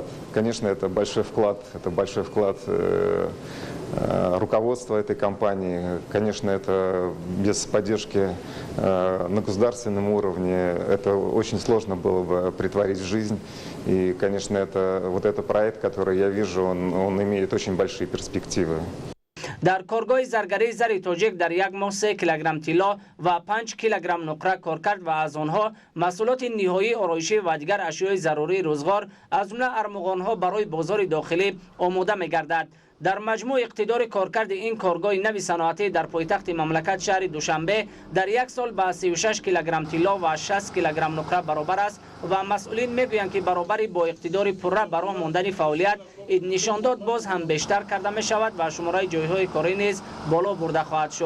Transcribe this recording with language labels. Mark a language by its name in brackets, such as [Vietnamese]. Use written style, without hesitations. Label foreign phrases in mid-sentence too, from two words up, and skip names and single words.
[Russian] Конечно, это большой вклад руководства этой компании. Конечно, это без поддержки на государственном уровне это очень сложно было бы претворить в жизнь. И, конечно, это проект, который я вижу, он имеет очень большие перспективы. [Tajik] Дар коргоҳ заргарӣ Зар тоҷик дар як моҳ 3 килограмм тилло ва 5 килограмм нуқра кор кард ва аз онҳо маҳсулот ниҳоӣ ороишӣ ва дигар ашё зарурӣ рӯзгор аз ҷумла армуғонҳо барои бозор дохилӣ омода мегардад. Дар маҷмӯъ иқтидор коркард ин коргоҳ нав саноатӣ дар пойтахт мамлакат шаҳр Душанбе дар як сол ба 36 килограмм тилло ва 60 килограмм нуқра баробар аст ва масъулин мегӯянд ки баробарӣ бо иқтидор пура барои мондан фаъолият нишон дод боз ҳам бештар карда мешавад ва шумора ҷойҳои корӣ низ боло бурда хоҳад шуд.